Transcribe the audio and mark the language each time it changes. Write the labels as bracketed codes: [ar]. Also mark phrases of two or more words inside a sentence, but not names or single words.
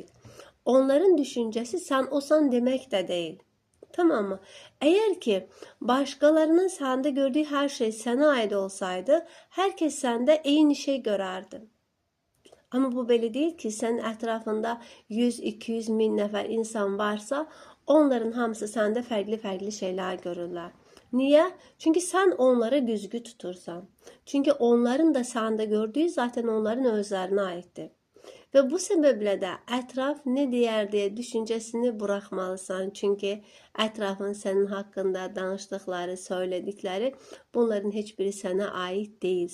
[tr] Onların düşüncesi sen olsan demek de değil. Tamam mı? Eğer ki başkalarının sende gördüğü her şey sana ait olsaydı, herkes sende aynı şey görərdi. [az] Ama bu belə değil ki, sen etrafında 100-200 min nəfər insan varsa, onların hamısı səndə fərqli şeyler görürlər. Niye? [tr] Çünkü sen onlara güzgü tutursan. Çünkü onların da sende gördüğü zaten onların özlerine aittir. Ve bu sebeple de etraf ne deyər diye düşüncesini bırakmalısın. Çünkü etrafın senin hakkında danıştıkları, söyledikleri bunların hiçbiri sana ait değil.